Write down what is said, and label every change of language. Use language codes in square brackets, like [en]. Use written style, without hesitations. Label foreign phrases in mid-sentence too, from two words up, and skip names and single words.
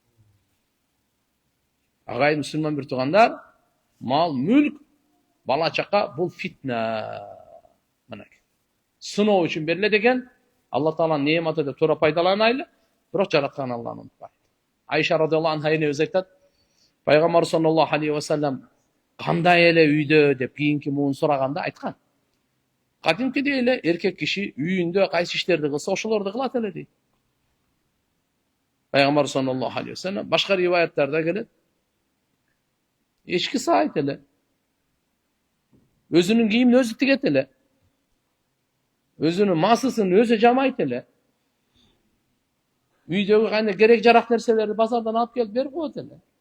[ky] Агайын мусулман бир туугандар, мал, мүлк, бала чака бул фитна. Мынакей. Сыноо үчүн берилет экен. Алла Тааланын неаматы деп туура пайдаланайлы, бирок жараткан Алланы унутпайлы. Айша [ar] رضي الله عنها [ky] өзү айтат, Пайгамбар [ar] صلى الله عليه وسلم [ky] кандай эле үйдө деп кийинки муун сураганда айткан. Кадимкидей эле эркек киши үйүндө кайсы иштерди кылса, ошолорду кылат эле дейт. Пайгамбар [ar] صلى الله عليه وسلم [ky] башка риваяттарда келет. Эчки сайт эле. Өзүнүн кийимин өзү тигет эле. Өзүнүн масысын өзү жамайт эле. Үйдөгү кандай керек жарак нерселерди базардан алып келип берип коет эле.